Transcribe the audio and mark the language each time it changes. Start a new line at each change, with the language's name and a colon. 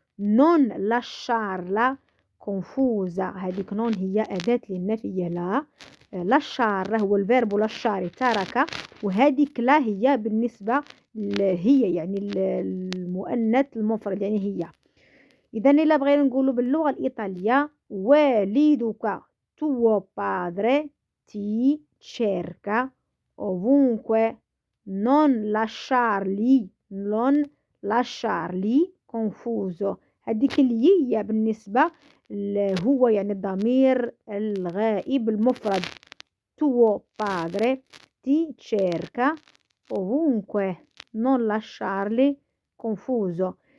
Italian: non lasciarla confusa.
Arabic: هذيك نون هي أداة للنفي. لا لاشار هو الفيرب لاشاري ترك، وهذيك لا هي بالنسبة هي يعني المؤنث المفرد يعني هي. إذا إلا بغينا نقولوا باللغة الإيطالية والدك
Italian: tuo padre ti cerca ovunque non lasciarli confuso.
Arabic: هذيك اللي هي بالنسبة هو يعني الضمير الغائب المفرد.
Italian: tuo padre ti cerca ovunque non lasciarli confuso.